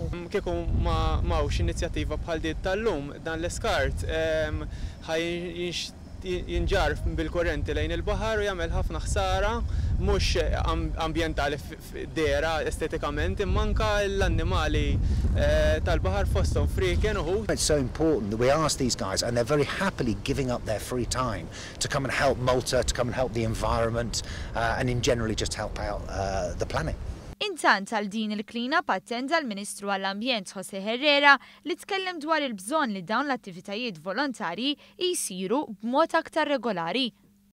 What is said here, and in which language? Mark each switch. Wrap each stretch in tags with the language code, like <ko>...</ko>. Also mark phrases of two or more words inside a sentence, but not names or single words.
<mt>Kieku m'hawnx inizjattiva bħal din tal-lum, dan l-iskart jinġar bil-korrenti lejn il-baħar u jagħmel ħafna ħsara mhux ambjentali dera estetikament imma anke l-annimali tal-baħar fosthom friken uħud.</mt> <en>It's so important that we ask these guys and they're very happily giving up their free time to come and help Malta, to come and help the environment and in generally just help out the planet.</en> <mt>Intant għal din il-clean-up attenda l-Ministru għall-Ambjent Jose Herrera li tkellem dwar il-bżonn li dawn l-attivitajiet volontarji jsiru b'mod aktar regolari.</mt>